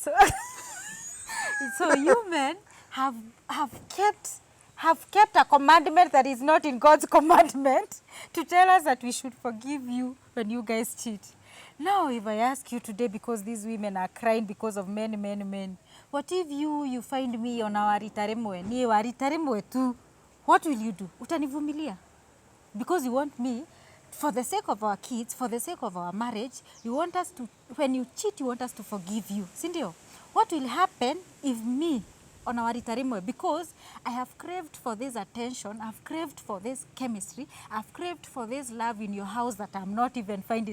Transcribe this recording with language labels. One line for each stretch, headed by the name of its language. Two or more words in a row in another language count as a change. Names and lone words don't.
English: So you men have kept a commandment that is not in God's commandment to tell us that we should forgive you when you guys cheat. Now, if I ask you today, because these women are crying because of men, what if you find me on our
Swahili: waritaremwe, ni waritaremwe tu,
English: what will you do?
Swahili: Utanivumilia?
English: Because you want me, for the sake of our kids, for the sake of our marriage, you want us to, when you cheat, you want us to forgive you.
Swahili: Sindio?
English: What will happen if me, on our waritaremwe, because I have craved for this attention, I've craved for this chemistry, I've craved for this love in your house that I'm not even finding.